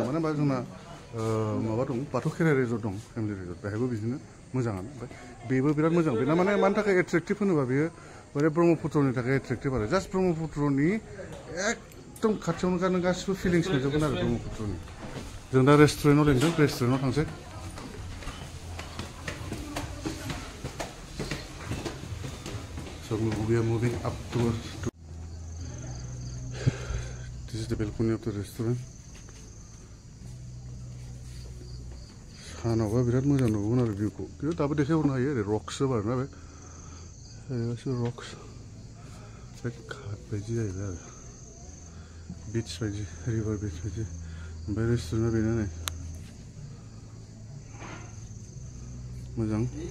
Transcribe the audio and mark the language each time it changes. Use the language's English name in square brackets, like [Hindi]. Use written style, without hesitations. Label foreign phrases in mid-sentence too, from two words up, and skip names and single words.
[Bodo] मानो होनबा जोंना माबा दं बाथौ खेराइ रिजर्ट दं [English] family resort [Bodo] बेहायबो बिदिनो मोजाङानो ओमफ्राय बेबो बिराद मोजां बेना माने मानि थाखाय एट्रेक्टिभ होनोबा बेयो माने ब्रह्मपुत्रनि थाखाय एट्रेक्टिभ आरो जास्ट ब्रह्मपुत्रनि एकदम खाथियावनो नों गासिबो फिलिंस मोनजोबगोन आरो ब्रह्मपुत्रनि जों दा रेस्टुरेन्टआव लिंदों रेस्टुरेन्टआव थांसै [English] So we are moving up towards this is the balcony of the restaurant. [Bodo] सानावबा बिराद मोजां नुगोन आरो भिउखौ खिन्थु दाबो देखायहरनो हायो ओरै रक्स आरोना बे रक्स बे घाट बायदि जाहैबाय आरो बीच बायदि [English] river beach [Bodo] बायदि ओमफ्राय रेस्टुरेन्टआ बेनो नै मोजां